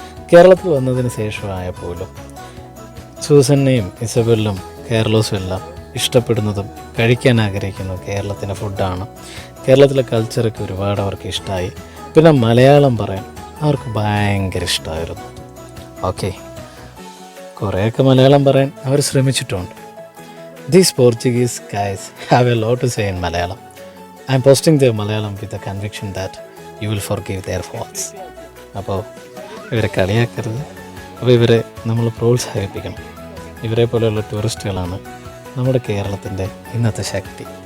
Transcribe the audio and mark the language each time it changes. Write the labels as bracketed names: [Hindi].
[Malayalam] കേരളത്തിൽ വന്നതിന് ശേഷമായ പോലും സൂസന്നെയും ഇസബെല്ലും കാർലോസും എല്ലാം ഇഷ്ടപ്പെടുന്നതും കഴിക്കാൻ ആഗ്രഹിക്കുന്നതും കേരളത്തിൻ്റെ ഫുഡാണ്. കേരളത്തിലെ കൾച്ചറൊക്കെ ഒരുപാട് അവർക്ക് ഇഷ്ടമായി. പിന്നെ മലയാളം പറയാൻ അവർക്ക് ഭയങ്കര ഇഷ്ടമായിരുന്നു. ഓക്കെ, കുറേയൊക്കെ മലയാളം പറയാൻ അവർ ശ്രമിച്ചിട്ടുണ്ട്. [English] These Portuguese guys have a lot to say in Malayalam. I am posting their Malayalam with the conviction that you will forgive their faults. [Malayalam] അപ്പോൾ ഇവരെ കളിയാക്കരുത്. അപ്പോൾ ഇവരെ നമ്മൾ പ്രോത്സാഹിപ്പിക്കണം. ഇവരെ പോലെയുള്ള ടൂറിസ്റ്റുകളാണ് നമ്മുടെ കേരളത്തിൻ്റെ ഇന്നത്തെ ശക്തി.